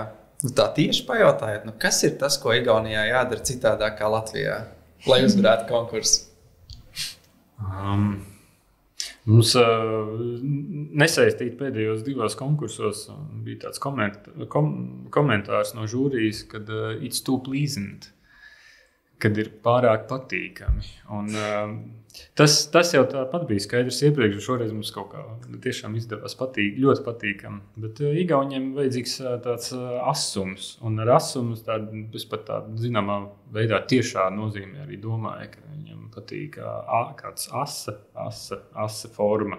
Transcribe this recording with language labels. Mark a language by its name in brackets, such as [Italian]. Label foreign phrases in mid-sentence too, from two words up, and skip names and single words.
[Latvian] Tā tieši pajautājot, kas ir tas, ko Igaunijā jādara citādāk kā Latvijā, lai uzvarētu konkursu? Mums nesaistīt pēdējos divos konkursos bija tāds komentārs no žūrijas, kad [English] it's too pleasant, [Latvian] kad ir pārāk patīkami. Un tas jau tāpat bija skaidrs iepriekš, šoreiz mums kaut kā tiešām izdevās ļoti patīkami. Bet Igauniem vajadzīgs tāds asums, un ar asumu es pat tādu zināmā veidā tiešā nozīmē arī domāju, ka viņam patīk kāds asa forma.